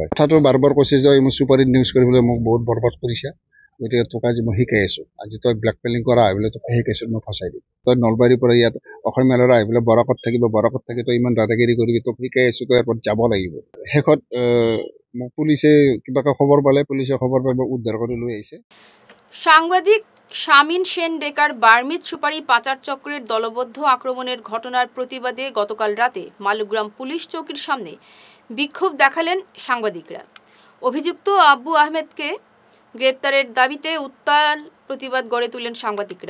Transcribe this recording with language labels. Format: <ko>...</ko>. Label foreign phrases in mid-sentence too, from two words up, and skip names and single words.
<as>কথাটো বাৰ বাৰ কৈছে যে মোৰ চুপাৰিত নিউজ কৰিবলৈ মোক বহুত বৰবাদ কৰিছে, গতিকে তোক আজি মই শিকাই আছোঁ, আজি তই ব্লেকমেইলিং কৰা আহি পেলাই তোক শিকাইছোঁ, মই ফচাই দিম। তই নলবাৰীৰ পৰা ইয়াত অসমীয়া ল'ৰা আহি পেলাই বৰাকত থাকিব, বৰাকত থাকি তই ইমান দাদাগিৰি কৰিবি, তোক শিকাই আছোঁ, তই এয়াৰপৰ্ট যাব লাগিব। শেষত মোক পুলিচে কিবাকে খবৰ পালে, পুলিচে খবৰ পাই মোক উদ্ধাৰ কৰি লৈ আহিছে।</as> <bn>সাংবাদিক শামীন সেন ডেকার বার্মিজ সুপারি পাচার চক্রের দলবদ্ধ আক্রমণের ঘটনার প্রতিবাদে গতকাল রাতে মালুগ্রাম পুলিশ চৌকির সামনে বিক্ষোভ দেখালেন সাংবাদিকরা। অভিযুক্ত আব্বু আহমেদকে গ্রেপ্তারের দাবিতে উত্তাল প্রতিবাদ গড়ে তোলেন সাংবাদিকরা।</bn>